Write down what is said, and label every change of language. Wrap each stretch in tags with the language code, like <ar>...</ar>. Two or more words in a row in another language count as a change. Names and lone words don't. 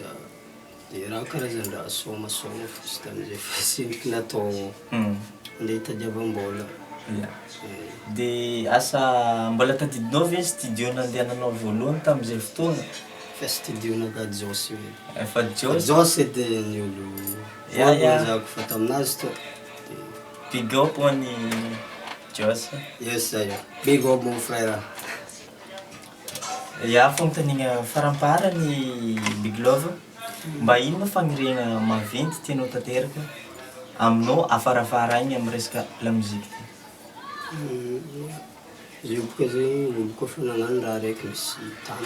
<mg>Dia raha karazan-draha sômasôma fosy tamin'izay fa tsy endriky natao andeha hitadiavam-bola. Ia. Dia asa mbola tadidinao ve studio nandehananao voalohany tamin'izay fotoana? Fa studio naga Josy hoe. Efa Josy? Josy edy ny olo voalohany fa taminazy tô.</mg> <en>Big up ho an'ny Josy. Yes, ayo. Big up</en> <fr>mon frère.</fr> <mg>Ia, fanontaniana faramparany Big Love, mba ino ma fagniriana maventy tianao tanteraka aminao afarafara igny amin'ny resaka lamozika ty? Izy boka zegny olo koa fa nagnano raha raiky misy tany.</mg>